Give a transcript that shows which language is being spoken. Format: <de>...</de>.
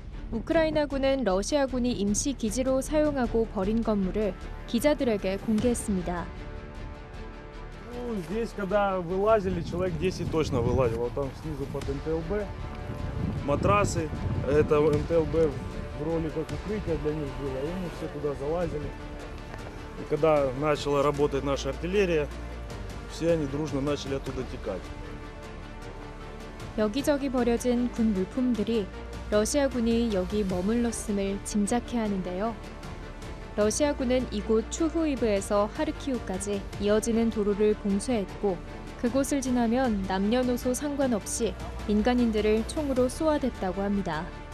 <ko>우크라이나군은 러시아군이 임시 기지로 사용하고 버린 건물을 기자들에게 공개했습니다.</ko> <ru>Ну, здесь, когда вылазили, человек 10 точно вылазил. Вот там снизу под МТЛБ. Матрасы. Это МТЛБ в роли как укрытия для них было. И мы все туда залазили. И когда начала работать наша артиллерия, все они дружно начали оттуда текать.</ru> <ko>여기저기 버려진 군 물품들이 러시아군이 여기 머물렀음을 짐작해야 하는데요. 러시아군은 이곳 추후이브에서 하르키우까지 이어지는 도로를 봉쇄했고 그곳을 지나면 남녀노소 상관없이 민간인들을 총으로 쏘아댔다고 합니다.</ko>